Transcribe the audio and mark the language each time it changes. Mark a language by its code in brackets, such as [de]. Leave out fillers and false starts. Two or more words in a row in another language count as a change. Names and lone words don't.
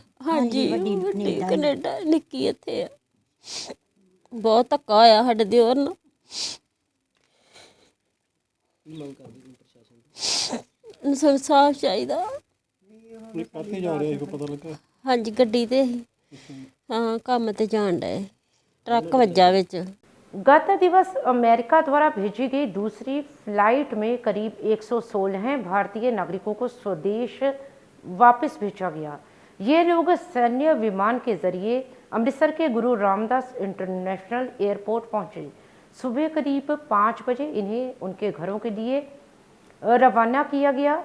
[pa] ਹਾਂਜੀ, ਵੱਡੀ ਕੈਨੇਡਾ, ਨਿੱਕੀ ਇੱਥੇ ਆ। ਬਹੁਤ ਧੱਕਾ ਹੋਇਆ ਸਾਡੇ ਦਿਓਰ ਨਾਲ। ਇਨਸਾਫ ਚਾਹੀਦਾ। ਕਾਹਤੇ ਜਾ ਰਿਹਾ ਸੀ, ਪਤਾ ਲੱਗਾ? ਹਾਂਜੀ, ਗੱਡੀ ਤੇ ਹੀ। हाँ, ਕਾਮ ਤੇ ਜਾਣ ਰਹੇ, ਟਰੱਕ ਵੱਜਾ ਵਿਚ। [hi] गत दिवस अमेरिका द्वारा भेजी गई दूसरी फ्लाइट में करीब 116 भारतीय नागरिकों को स्वदेश वापस भेजा गया। ये लोग सैन्य विमान के जरिए अमृतसर के गुरु रामदास इंटरनेशनल एयरपोर्ट पहुंचे। सुबह करीब 5 बजे इन्हें उनके घरों के लिए रवाना किया गया।